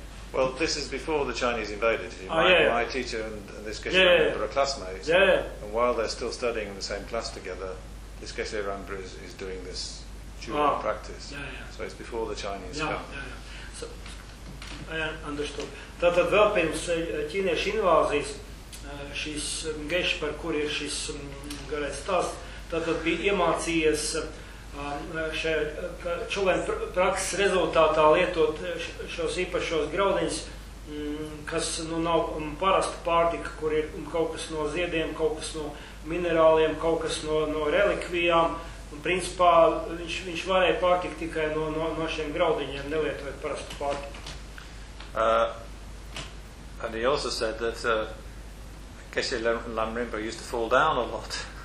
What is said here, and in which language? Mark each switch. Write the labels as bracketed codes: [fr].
[en] Well, this is before the Chinese invaded. My teacher and this Geshe Rangpa are classmates. Yeah, yeah. And while they're still studying in the same class together, this Geshe Rangpa is doing this Chulen practice. Yeah, yeah. So it's before the Chinese come. Yeah. So, I understood. [lv] Tātad vēl pirms ķīniešu invāzijas, šis Geshe, par kur ir šis garais stāsts, tātad bija iemācījies šajā Chulen prakses rezultātā lietot šos īpašos graudiņus, kas nu nav parasta pārtika, kur ir kaut kas no ziediem, kaut kas no minerāliem, kaut kas no relikvijām. Un principā viņš varēja pārtikt tikai no šiem graudiņiem, nelietot parastu pārtiku. [en] And he also said that Geshe Lamrimpa used to fall down a lot.